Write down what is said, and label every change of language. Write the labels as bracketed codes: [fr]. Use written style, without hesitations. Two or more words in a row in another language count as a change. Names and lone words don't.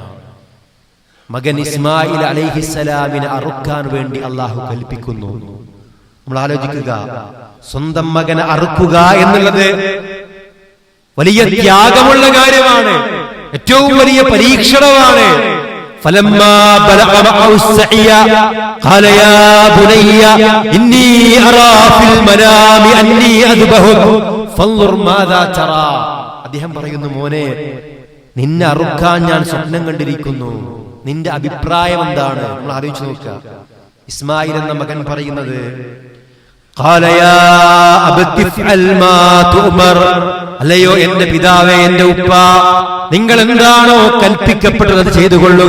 [ml] മകൻ ഇസ്മായിൽ അലൈഹിസ്സലാമിനെ അറുക്കാൻ വേണ്ടി അള്ളാഹു കൽപ്പിക്കുന്നു. നമ്മൾ ആലോചിക്കുക, സ്വന്തം മകനെ അറുക്കുക എന്നുള്ളത് വലിയ ത്യാഗമുള്ള കാര്യമാണ്, ഏറ്റവും വലിയ പരീക്ഷണമാണ്. [ar] فلما بلغ معه السعي قال يا بني إني أرى في المنام أني أذبحك فانظر ماذا ترى. [ml] അദ്ദേഹം പറയുന്നു, മോനെ, നിന്നെ അറുക്കാൻ ഞാൻ സ്വപ്നം കണ്ടിരിക്കുന്നു, നിന്റെ അഭിപ്രായം എന്താണ്? നമ്മൾ ആലോചിച്ച് നോക്കുക. ഇസ്മായിൽ എന്ന മകൻ പറയുന്നത്, [ar] قال يا أبت افعل ما تؤمر, [ml] അല്ലയോ എന്റെ പിതാവേ, എന്റെ ഉപ്പ, നിങ്ങൾ എന്താണോ കൽപ്പിക്കപ്പെട്ടത് അത് ചെയ്തുകൊള്ളുക.